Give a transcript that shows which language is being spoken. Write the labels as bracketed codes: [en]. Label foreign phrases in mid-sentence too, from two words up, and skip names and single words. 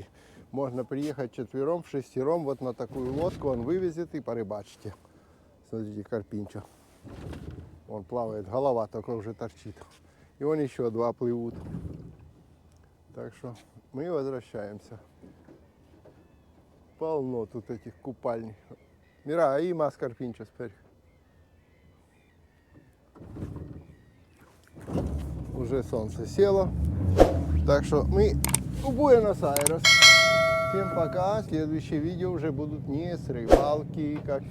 [ru] Можно приехать четвером, шестером, вот на такую лодку, он вывезет и порыбачите. Смотрите, карпинчо. Он плавает, голова только уже торчит. И вон еще два плывут. Так что мы возвращаемся. Полно тут этих купальней. [es] Мира, ahí más carpinchos, [ru] Перь. Уже солнце село. Так что мы в Буэнос-Айрес. Всем пока. Следующие видео уже будут не с рыбалки, как